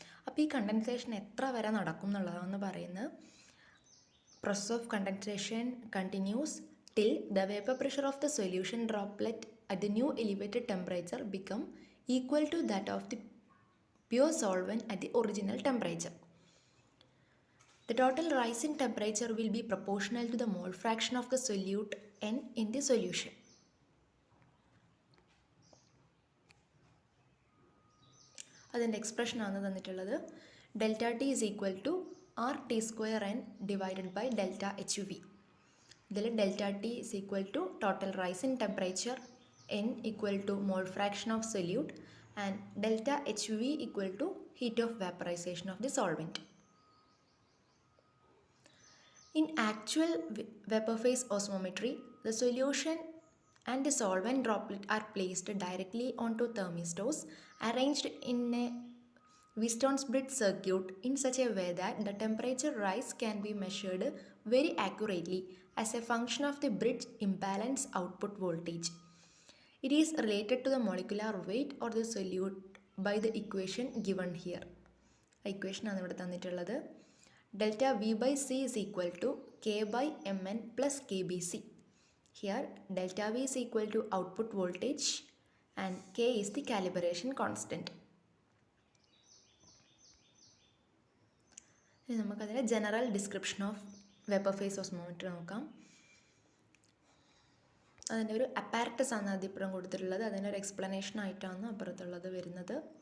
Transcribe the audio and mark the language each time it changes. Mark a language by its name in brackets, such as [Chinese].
[Malayalam] അപ്പോൾ ഈ കണ്ടൻസേഷൻ എത്ര വരെ നടക്കും എന്നുള്ളതാണ് പറയുന്നത്. [English] Process of condensation continues till the vapor pressure of the solution droplet at the new elevated temperature become equal to that of the pure solvent at the original temperature. The total rise in temperature will be proportional to the mole fraction of the solute N in the solution. [Malayalam] അതിൻ്റെ എക്സ്പ്രഷനാണ് തന്നിട്ടുള്ളത്. [English] Delta T is equal to R T square N divided by delta H V. [Malayalam] ഇതിൽ [English] Delta T is equal to total rise in temperature, N equal to mole fraction of solute and delta H V equal to heat of vaporisation of the solvent. In actual vapor phase osmometry, the solution and the solvent droplet are placed directly onto thermistors arranged in a Wheaton's bridge circuit in such a way that the temperature rise can be measured very accurately as a function of the bridge imbalance output voltage. It is related to the molecular weight or the solute by the equation given here. [Malayalam] Equation ആണ് ഇവിടെ തന്നിട്ടുള്ളത്. [English] Delta V by C is equal to K by Mn plus KBC. Here delta V is equal to output voltage and K is the calibration constant. [Malayalam] ഇനി നമുക്കതിൻ്റെ [English] general description of vapour phase osmometry [Malayalam] നോക്കാം. അതിൻ്റെ ഒരു apparatus ആണ് അതിപ്പുറം കൊടുത്തിട്ടുള്ളത്. അതിൻ്റെ ഒരു explanation ആയിട്ടാണ് അപ്പുറത്തുള്ളത് വരുന്നത്.